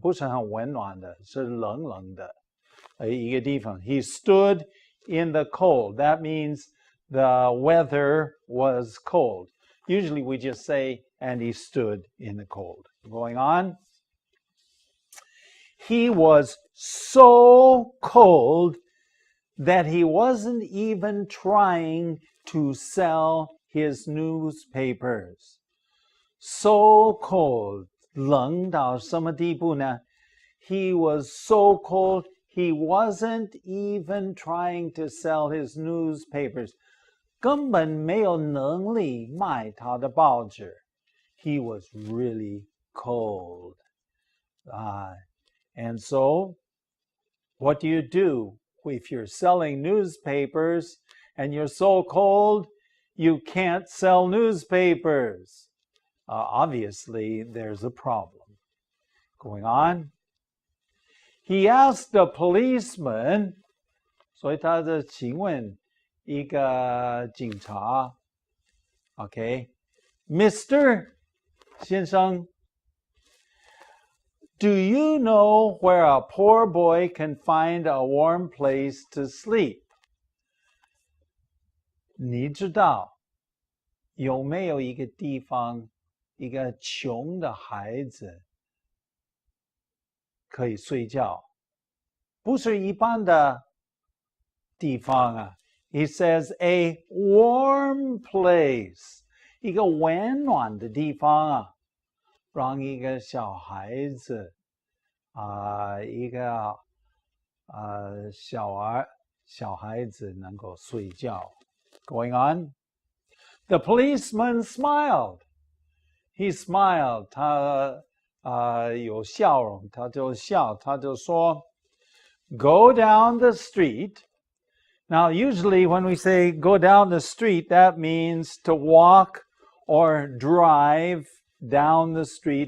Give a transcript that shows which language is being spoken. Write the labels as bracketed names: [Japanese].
[Chinese] 不是很温暖的，是冷冷的一个地方. [English] He stood in the cold. That means the weather was cold. Usually we just say, and he stood in the cold. Going on. He was so cold that he wasn't even trying to sell his newspapers. So cold. [Chinese] 冷到什么地步呢? [English] He was so cold, he wasn't even trying to sell his newspapers. [Chinese] 根本没有能力卖他的报纸. [English] He was really cold. And so, what do you do if you're selling newspapers and you're so cold you can't sell newspapers? Obviously, there's a problem. Going on. He asked the policeman, [Chinese] 所以他就请问一个警察, [English] okay, Mr. 先生, do you know where a poor boy can find a warm place to sleep? [Chinese] 你知道有没有一个地方一个穷的孩子可以睡觉？不是一般的地方啊。 [English] He says a warm place, [Chinese] 一个温暖的地方啊，让一个小孩子一个小孩子能够睡觉。 [English] Going on, the policeman smiled. He smiled. [Chinese] 他有笑容，他就笑，他就说 [English] Go down the street. Now, usually when we say go down the street, that means to walk or drive down the street.